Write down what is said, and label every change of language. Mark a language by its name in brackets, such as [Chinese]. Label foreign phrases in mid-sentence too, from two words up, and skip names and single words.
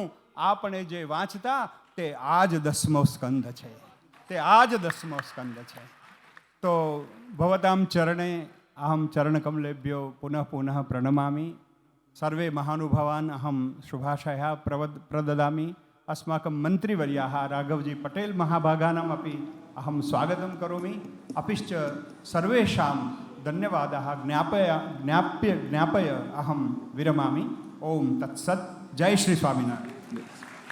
[Gujarati] આપણે જે વાંચતા તે આ જ 10મો સ્કંદ છે, તે આ જ 10મો સ્કંદ છે. [Sanskrit] તો ભવતામ ચરણે અહમ ચરણકમલેભ્યો પુનઃ પુનઃ પ્रणमामि. સર્વે મહાનુભાવાન અહમ શુભાશયા પ્રદદામી. अस्माकं મંત્રીવર્યાः રાઘવજી પટેલ મહાભાગાનામ अपि अहं स्वागतं करोमि. अपिश्च सर्वेषां धन्यवादाः ज्ञापय अहं विरमामि. ओम तत्सत्. जय श्री स्वामिनारायण.